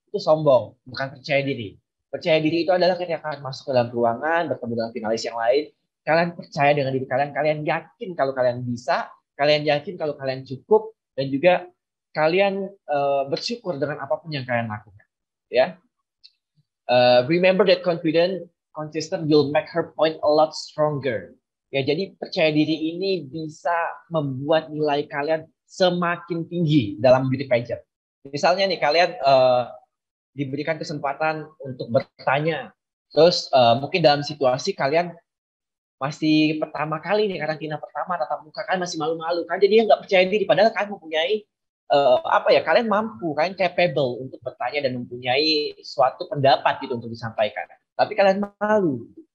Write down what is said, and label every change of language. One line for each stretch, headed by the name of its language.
Indonesian: Itu sombong, bukan percaya diri. Percaya diri itu adalah ketika kalian masuk ke dalam ruangan, bertemu dengan finalis yang lain, kalian percaya dengan diri kalian, kalian yakin kalau kalian bisa, kalian yakin kalau kalian cukup, dan juga kalian bersyukur dengan apapun yang kalian lakukan.
English: Ya, remember that confident contestant will make her point a lot stronger.
Indonesian: Ya, jadi percaya diri ini bisa membuat nilai kalian semakin tinggi dalam beauty pageant. Misalnya nih kalian diberikan kesempatan untuk bertanya, terus mungkin dalam situasi kalian masih pertama kali nih, karantina pertama, tatap muka kalian masih malu-malu kan, jadi nggak percaya diri, padahal kalian mempunyai kalian mampu, kalian capable untuk bertanya dan mempunyai suatu pendapat gitu untuk disampaikan, tapi kalian malu.